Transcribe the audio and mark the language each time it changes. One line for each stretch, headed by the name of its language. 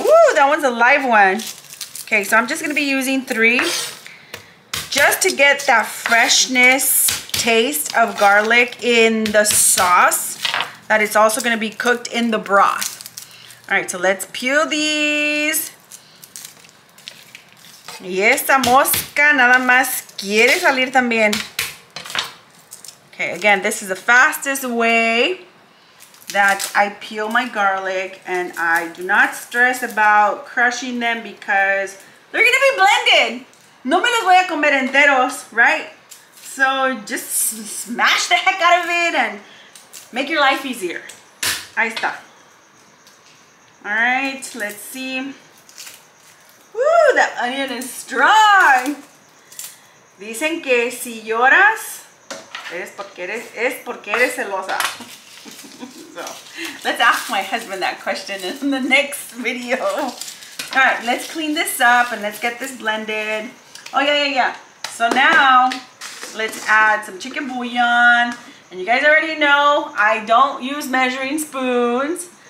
English: Woo, that one's a live one. Okay, so I'm just going to be using 3 just to get that freshness taste of garlic in the sauce that is also going to be cooked in the broth. All right, so let's peel these.
Spanish: Y esta mosca nada más quiere salir también.
English: Okay, again, this is the fastest way that I peel my garlic, and I do not stress about crushing them because they're gonna be blended.
Spanish: No me los voy a comer enteros,
English: right? So just smash the heck out of it and make your life easier.
Spanish: Ahí está.
English: All right, let's see. Woo, that onion is strong.
Spanish: Dicen que si lloras es porque eres celosa.
English: So let's ask my husband that question in the next video. All right, let's clean this up and let's get this blended. Oh yeah. So now let's add some chicken bouillon. And you guys already know I don't use measuring spoons.